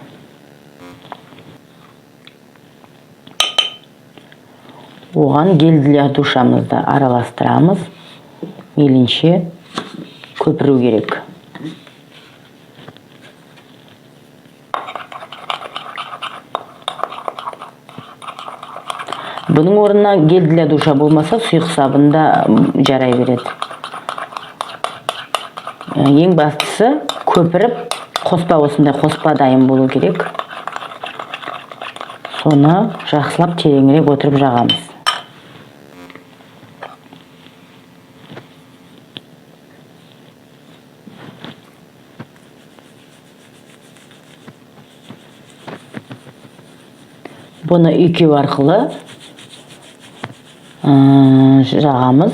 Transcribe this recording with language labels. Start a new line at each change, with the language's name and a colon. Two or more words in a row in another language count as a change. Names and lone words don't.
Kazakh: Оған
Russian: гель для
Kazakh: душамызды араластырамыз. Мейлінше көпіру керек. Бұның орнына
Russian: гель для душа
Kazakh: болмаса, сұйық сабын да жарай береді. Ең бастысы көпіріп, қоспа осындай қоспа дайын болу керек. Соны жақсылап тереңірек отырып жағамыз. Бұны үйкеу арқылы жағамыз.